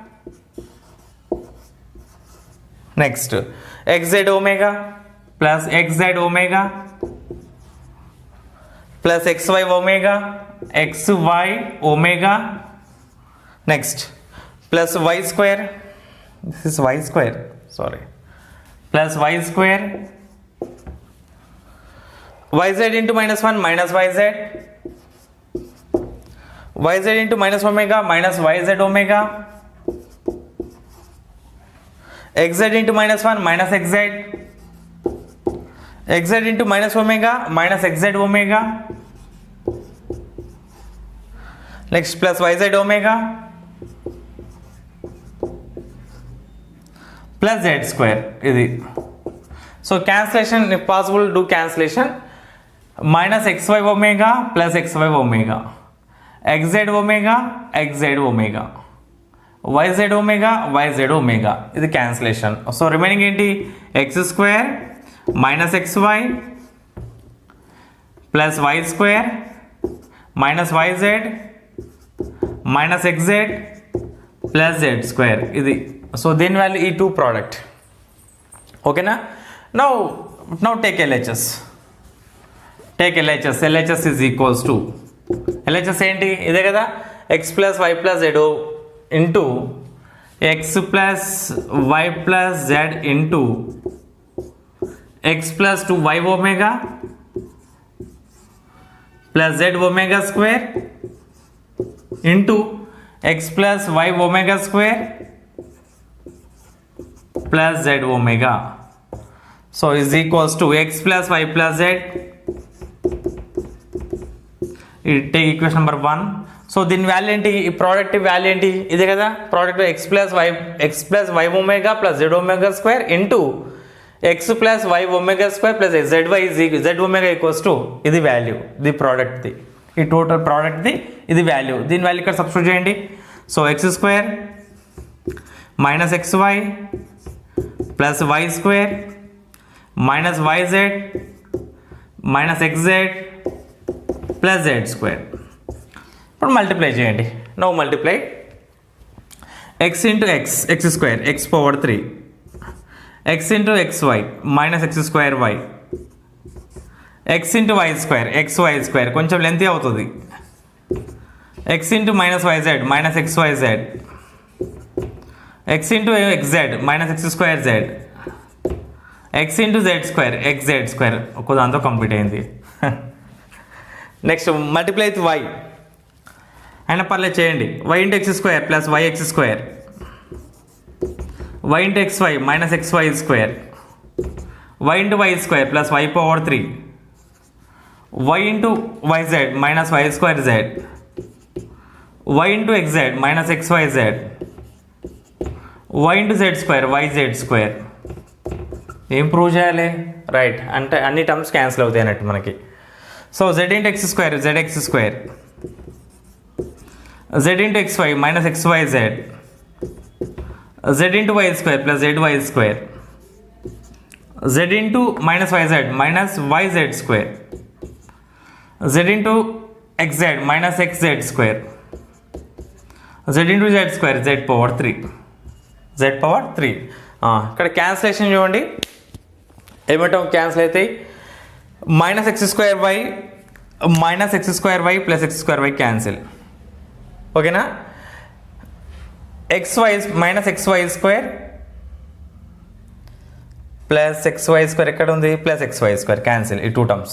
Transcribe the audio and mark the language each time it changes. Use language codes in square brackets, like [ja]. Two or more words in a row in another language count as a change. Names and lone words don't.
[en] next xz omega plus xz omega plus xy omega xy omega, next plus y square, this is y square sorry, plus y square yz into -1 minus yz, yz into minus omega minus yz omega, xz into -1 minus xz, xz into minus omega minus xz omega, next plus yz omega plus z square ఇది. So cancellation if possible do cancellation, minus xy omega plus xy omega, xz omega xz omega, yz omega yz omega ఇది cancellation. So remaining ఏంటి, x square minus xy plus y square minus yz minus xz plus z square ఇది. [te] సో దీని వాల్యూ ఈ [en] two product, [te] ఓకేనా. [en] Now take LHS. Take LHS. LHS is equals to, [te] LHS ఏంటి ఇదే కదా, [en] x plus y plus z into x plus y plus z into x plus 2y omega plus z omega square into x plus y omega square plus z omega. So is equals to x plus y plus z. Take equation number 1. [te] సో దీని వాల్యూ ఏంటి, ఈ [en] product value [te] ఏంటి ఇదే కదా, ప్రోడక్ట్ [en] x plus y omega plus z omega square into x plus y omega square plus z omega equals to [te] ఇది వాల్యూ, ఇది ప్రోడక్ట్ది, ఈ టోటల్ ప్రోడక్ట్ది ఇది వాల్యూ. దీని వాల్యూ ఇక్కడ సబ్స్టిట్యూట్ చేయండి. [en] so x square minus xy plus y square minus yz minus xz plus z square. [te] ఇప్పుడు మల్టిప్లై చేయండి. [en] now multiply x into x square x power 3, x into xy minus x square y, x into y square xy square [te] కొంచెం లెంతీ అవుతుంది, [en] x into minus yz minus xyz, x into xz minus x square z, x into z square xz square [te] ఒక దాంతో కంప్లీట్ అయింది. [en] next multiply with y [te] అయినా పర్లేదు చేయండి, [en] y into x square plus yx square, y into xy minus xy square, y into y square plus y power 3, y into yz minus y square z, y into xz minus xyz, y into z square yz square. [te] ఏం ప్రూవ్ చేయాలి, రైట్ అంటే అన్ని టర్మ్స్ క్యాన్సిల్ అవుతాయి అన్నట్టు మనకి. [en] సో z into x square zx square, z into xy minus xyz, z into y square plus zy square, z into minus yz minus yz square, z into xz minus xz square, z into z square z power 3, z power 3. [te] ఇక్కడ క్యాన్సిలేషన్ చూడండి ఏమిటో క్యాన్సిల్ అవుతాయి, [en] minus x square y minus x square y plus x square y cancel, ఓకేనా. x y minus x y square plus x y square [te] ఎక్కడ ఉంది, [en] plus x y square cancel, ఈ two terms.